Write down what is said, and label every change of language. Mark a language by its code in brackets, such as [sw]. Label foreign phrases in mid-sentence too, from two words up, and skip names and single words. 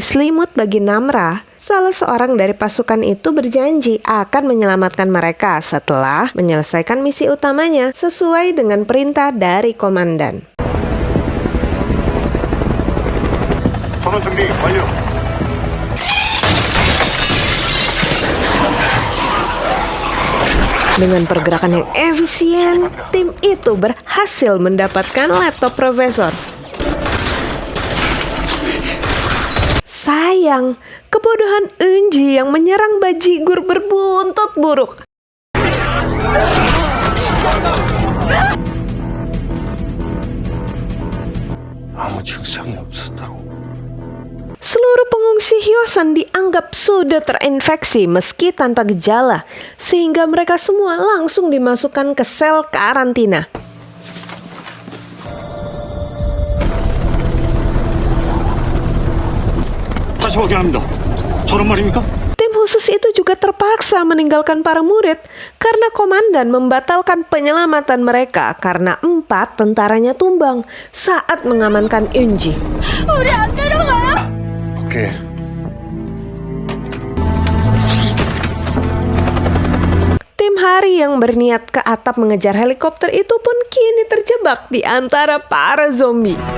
[id] selimut bagi Namra, salah seorang dari pasukan itu berjanji akan menyelamatkan mereka setelah menyelesaikan misi utamanya sesuai dengan perintah dari komandan. [ko] 전원 준비 완료. [id] Dengan pergerakan yang efisien, tim itu berhasil mendapatkan laptop profesor. Sayang, kebodohan Eunji yang menyerang bajigur berbuntut buruk. [ko] 아무 증상이 없었다고. [id] Seluruh pengungsi Hyosan dianggap sudah terinfeksi meski tanpa gejala, sehingga mereka semua langsung dimasukkan ke sel karantina. [ko] 다시 확인합니다. 저런 말입니까? [id] Tim khusus itu juga terpaksa meninggalkan para murid karena komandan membatalkan penyelamatan mereka karena 4 tentaranya tumbang saat mengamankan Eunji. [ko] 오케이. [id] Tim Hari yang berniat ke atap mengejar helikopter itu pun kini terjebak di antara para zombie.